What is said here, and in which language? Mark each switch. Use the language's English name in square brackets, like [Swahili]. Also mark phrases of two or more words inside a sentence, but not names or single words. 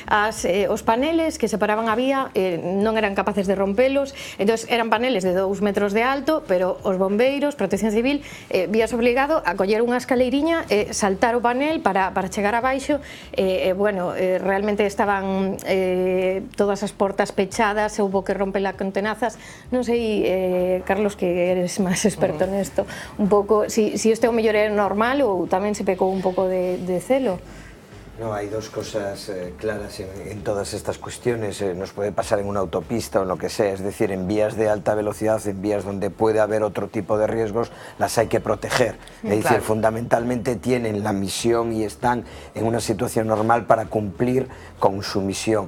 [Galician] Os paneles que separaban a vía non eran capaces de rompelos, entón eran paneles de 2 metros de alto, pero os bombeiros, Protección Civil, vías obligado a coller unha escaleiriña e saltar o panel para chegar abaixo. Bueno, realmente estaban todas as portas pechadas, houbo que romper las contenazas. Non sei, Carlos, que eres máis experto nesto, un pouco, si este o mellor é normal ou tamén se pecou un pouco de celo. [Spanish] No, hay dos cosas claras en todas estas cuestiones. Nos puede pasar en una autopista o en lo que sea, es decir, en vías de alta velocidad, en vías donde puede haber otro tipo de riesgos, las hay que proteger. Es decir, fundamentalmente tienen la misión y están en una situación normal para cumplir con su misión.